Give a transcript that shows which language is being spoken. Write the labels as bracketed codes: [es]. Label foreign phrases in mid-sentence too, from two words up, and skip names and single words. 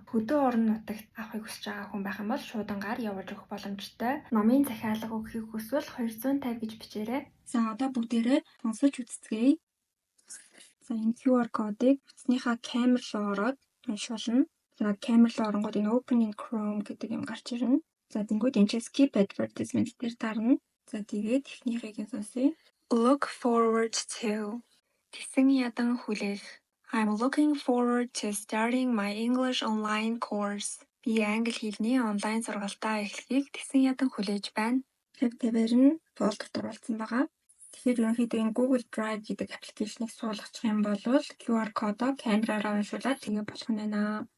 [mn] Хөдөө орон нутагт авахыг хүсэж байгаа хүн байх юм бол шуудангаар явуулж өгөх боломжтой. Номын захиалга өгөхийг хүсвэл 250 гэж бичээрэй. За одоо бүгдээрээ сонсож үзцгээе. За энэ QR кодыг утасныхаа камер руу ороод уншуулна. За камер руу оронгууд энэ [en] Open in Chrome [mn] гэдэг юм гарч ирнэ. За тэнгууд энэ чинь [en] skip advertisement [mn] дээр дарна. За тэгээд эхнийхийг нь сонсъё. [en] Look forward to. [mn] Тэсэн ядан хүлээх. [en] I'm looking forward to starting my English online course. [mn] Би англи хэлний онлайн сургалтаа эхлэхийг тэсэн ядан хүлээж байна. Тавьтаваар нь фолдерт оруулсан байгаа. Тэгэхээр ерөнхийдөө энэ Google Drive гэдэг аппликейшнийг суулгачих юм бол QR кодоо камераараа уншуулад тэгээ болох нь байна.